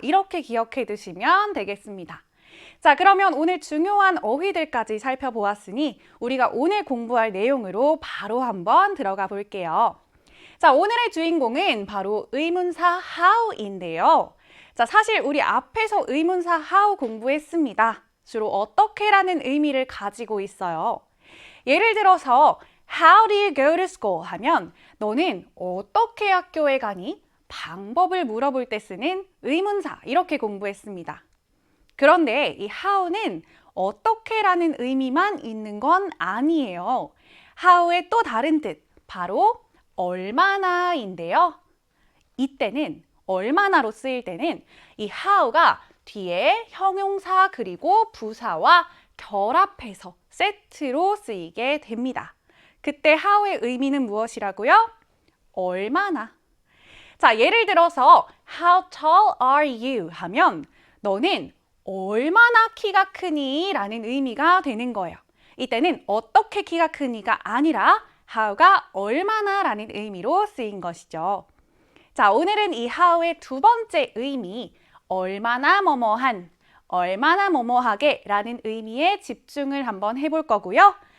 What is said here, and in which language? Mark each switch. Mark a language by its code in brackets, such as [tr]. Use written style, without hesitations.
[ko] 이렇게 기억해 두시면 되겠습니다. 자, 그러면 오늘 중요한 어휘들까지 살펴보았으니 우리가 오늘 공부할 내용으로 바로 한번 들어가 볼게요. 자, 오늘의 주인공은 바로 의문사 how인데요. 자, 사실 우리 앞에서 의문사 how 공부했습니다. 주로 어떻게라는 의미를 가지고 있어요. 예를 들어서 [en] How do you go to school? [ko] 하면 너는 어떻게 학교에 가니? 방법을 물어볼 때 쓰는 의문사 이렇게 공부했습니다. 그런데 이 how는 어떻게라는 의미만 있는 건 아니에요. how의 또 다른 뜻, 바로 얼마나인데요. 이때는 얼마나로 쓰일 때는 이 how가 뒤에 형용사 그리고 부사와 결합해서 세트로 쓰이게 됩니다. 그때 how의 의미는 무엇이라고요? 얼마나. 자, 예를 들어서 [en] How tall are you? [ko] 하면 너는 얼마나 키가 크니? 라는 의미가 되는 거예요. 이때는 어떻게 키가 크니가 아니라 how가 얼마나 라는 의미로 쓰인 것이죠. 자, 오늘은 이 how의 두 번째 의미, 얼마나 뭐뭐한, 얼마나 뭐뭐하게 라는 의미에 집중을 한번 해볼 거고요.